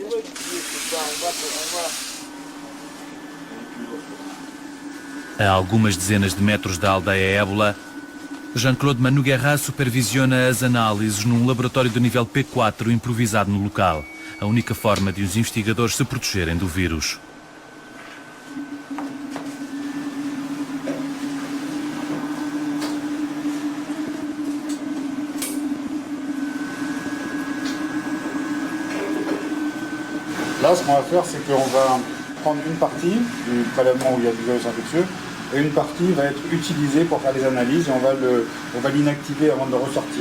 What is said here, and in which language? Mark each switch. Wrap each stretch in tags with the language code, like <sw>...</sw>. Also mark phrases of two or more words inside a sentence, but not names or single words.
<pt>A algumas dezenas de metros da aldeia Ébola, Jean-Claude Manouguerin supervisiona as análises num laboratório de nível P4 improvisado no local, a única forma de os investigadores se protegerem do vírus.</pt> <fr>Là, ce qu'on va faire, c'est qu'on va prendre une partie du prélèvement où il y a du virus infectieux et une partie va être utilisée pour faire des analyses et on va l'inactiver avant de le ressortir.</fr>